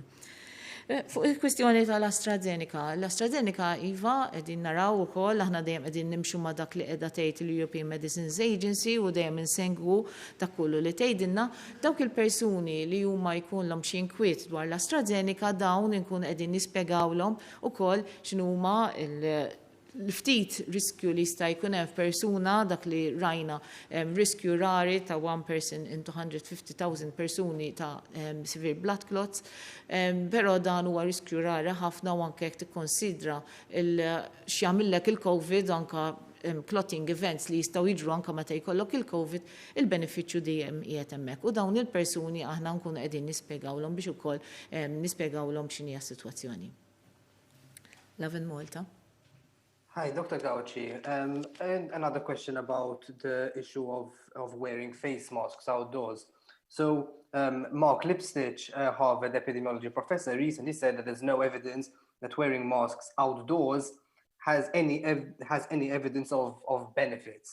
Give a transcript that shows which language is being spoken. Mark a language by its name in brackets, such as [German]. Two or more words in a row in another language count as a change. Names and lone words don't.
[Maltese] Fuq il-kwistjoni tal-AstraZeneca, l-AstraZeneca iva qegħdin naraw ukoll aħna dejjem qegħdin nimxu ma' dak li qiegħda tgħid il-European Medicines Agency u dejjem insegwu dak kollu li tgħidilna dawk il-persuni li huma jkunlhom xi inkwiet dwar l-AstraZeneca dawn inkun qegħdin nispjegawlhom ukoll x'inhuma l-ftit riskju li jista' jkun hemm f'persuna dak li rajna riskju rari ta' 1 [English] person into [Maltese] 150,000 persuni ta' [English] severe blood clots, [Maltese] però dan huwa riskju rari ħafna u anke jekk tikkonsidra x'jagħmilek il-COVID anke [English] clotting events [Maltese] li jistgħu jiġru anke meta jkollok il-COVID, il-benefiċċju dejjem qiegħed hemmhekk. U dawn il-persuni aħna nkunu qegħdin nispjegawlhom biex ukoll nispjegawlhom x'inhi s-sitwazzjoni. [English] Lavin Malta. Hi, Dr. Gauci. Another question about the issue of wearing face masks outdoors. So Mark Lipstitch, Harvard epidemiology professor, recently said that there's no evidence that wearing masks outdoors has any evidence of benefits.